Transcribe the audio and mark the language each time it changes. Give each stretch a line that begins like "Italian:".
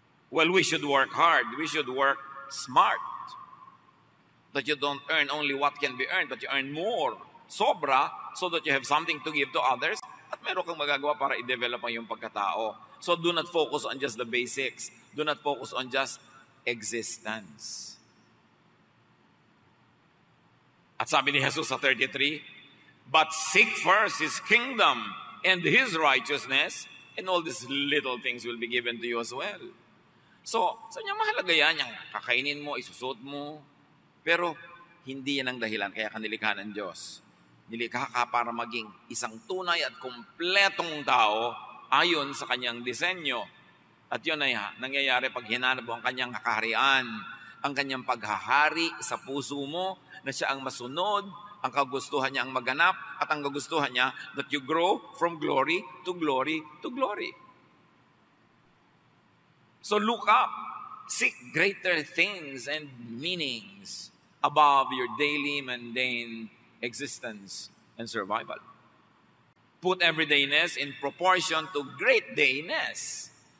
English: Well, we should work hard. We should work smart. That you don't earn only what can be earned, but you earn more. Sobra, so that you have something to give to others.
Filipino: At meron kang magagawa para i-develop ang iyong pagkatao.
English: So do not focus on just the basics. Do not focus on just existence.
Filipino: At sabi ni Jesus sa 33,
English: but seek first His kingdom and His righteousness, and all these little things will be given to you as well.
Filipino: So, sa niya mahalaga yan, yung kakainin mo, isusot mo, pero hindi yan ang dahilan, kaya kanilikha ng Diyos. Nilikha ka para maging isang tunay at kumpletong tao ayon sa kanyang disenyo. At yun ay nangyayari pag hinanap mo ang kanyang kakaharian, ang kanyang paghahari sa puso mo, na siya ang masunod, ang kagustuhan niya ang maganap, at ang kagustuhan niya
English: that you grow from glory to glory
Filipino: to glory.
English: So look up, seek greater things and meanings above your daily mundane existence and survival. Put everydayness in proportion to great dayness.